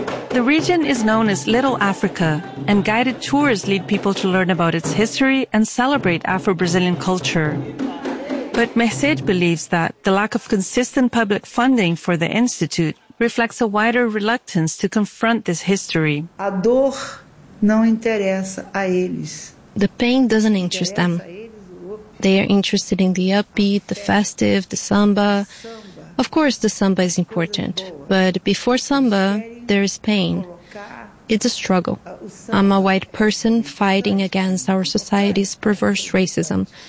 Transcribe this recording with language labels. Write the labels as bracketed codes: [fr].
[en] The region is known as Little Africa, and guided tours lead people to learn about its history and celebrate Afro-Brazilian culture. But Merced believes that the lack of consistent public funding for the Institute reflects a wider reluctance to confront this history. [pt] A dor não interessa a eles. [en] The pain doesn't interest them. They are interested in the upbeat, the festive, the samba. Of course, the samba is important, but before samba, there is pain. It's a struggle. I'm a white person fighting against our society's perverse racism.